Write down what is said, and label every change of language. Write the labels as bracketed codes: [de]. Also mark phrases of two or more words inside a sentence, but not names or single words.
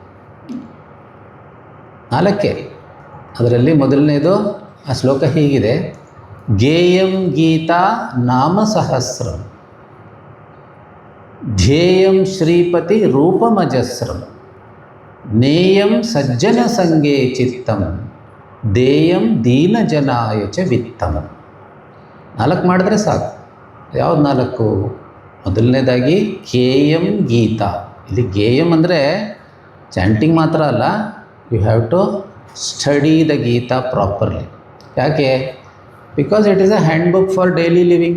[kn] 4. ಅದರಲ್ಲಿ ಮೊದಲನೇದು ಆ ಶ್ಲೋಕ ಹೀಗಿದೆ: [sa] ಧ್ಯೇಯಂ ಗೀತಾ ನಾಮ ಸಹಸ್ರಂ, ಧ್ಯೇಯಂ ಶ್ರೀಪತಿ ರೂಪಮಜಸ್ರಂ, ನೇಯಂ ಸಜ್ಜನ ಸಂಗೇ ಚಿತ್ತಂ, ದೇಯಂ ದೀನಜನಾಯ ಚ ವಿತ್ತಂ. [kn] 4 ಮಾಡಿದ್ರೆ ಸಾಕು. ಯಾವ್ದು 4? ಮೊದಲನೇದಾಗಿ [sa] ಗೇಯಂ ಗೀತಾ. [kn] ಇಲ್ಲಿ ಗೇಯಂ ಅಂದರೆ ಚಾಂಟಿಂಗ್ ಮಾತ್ರ ಅಲ್ಲ, [en] you have to study the Gita properly. [kn] ಯಾಕೆ? [en] because it is a hand book for daily living.